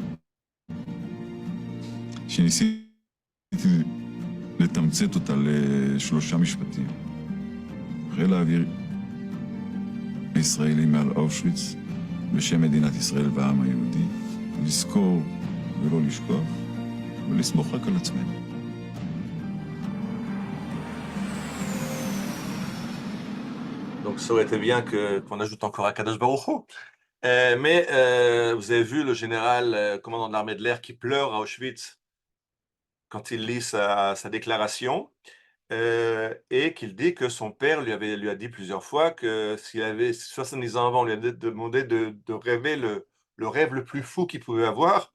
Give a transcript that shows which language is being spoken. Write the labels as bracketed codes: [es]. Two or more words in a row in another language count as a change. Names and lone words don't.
[he] שניסיתי לתמצת אותה לשלושה משפטים. חיל האוויר הישראלי מעל אושוויץ בשם מדינת ישראל והעם היהודי, לזכור ולא לשכוח, ולסמוך רק על עצמנו. [fr] Donc ça aurait été bien qu'on ajoute encore à [he] קדוש ברוך הוא. [fr] Mais vous avez vu le général commandant de l'armée de l'air qui pleure à Auschwitz quand il lit sa déclaration et qu'il dit que son père lui a dit plusieurs fois que s'il avait 70 ans avant, on lui avait demandé de rêver le rêve le plus fou qu'il pouvait avoir.